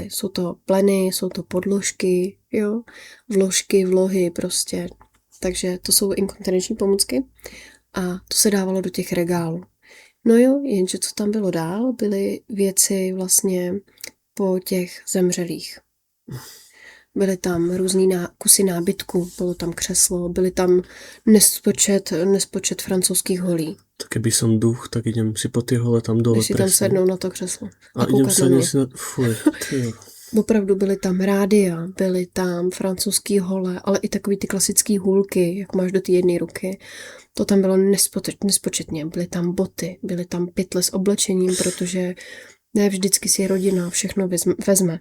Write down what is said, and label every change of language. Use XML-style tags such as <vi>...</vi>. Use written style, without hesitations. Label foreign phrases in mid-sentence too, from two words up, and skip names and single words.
<cs>Jsou to pleny, jsou to podložky, jo, vložky, vlohy prostě, takže to jsou inkontinenční pomůcky a to se dávalo do těch regálů. No jo, jenže co tam bylo dál, byly věci vlastně po těch zemřelých. Byly tam různý kusy nábytku, bylo tam křeslo, byly tam nespočet francouzských holí.</cs> <sk>Tak keby som duch, tak idem si po tie hole tam dole.</sk> <cs>Když si tam sednou na to křeslo.</cs> <sk>A idem sednout si na... Fuj,</sk> <cs>Opravdu byly tam rádia, byly tam francouzský hole, ale i takový ty klasický hůlky, jak máš do té jedné ruky. To tam bylo nespočetně. Byly tam boty, byly tam pytle s oblečením, protože ne vždycky si rodina všechno vezme.</cs>